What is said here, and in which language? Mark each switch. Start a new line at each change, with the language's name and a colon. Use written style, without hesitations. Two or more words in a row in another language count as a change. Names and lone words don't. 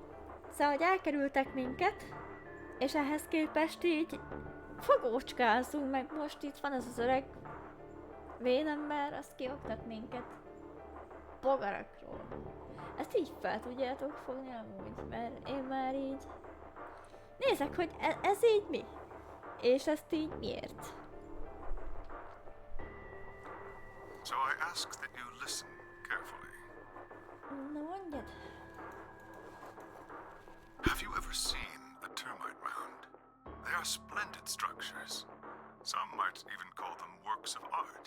Hungarian: Szóval, hogy elkerültek minket, és ehhez képest így fogócskázunk, meg most itt van ez az öreg vénember, azt kioktat minket bogarakról. Ezt így fel tudjátok fogni amúgy, mert én már így nézek, hogy ez így mi? És ezt így miért?
English: So I ask that you listen carefully.
Hungarian: Na mondjad.
English: Have you ever seen a termite mound? They are splendid structures. Some might even call them works of art.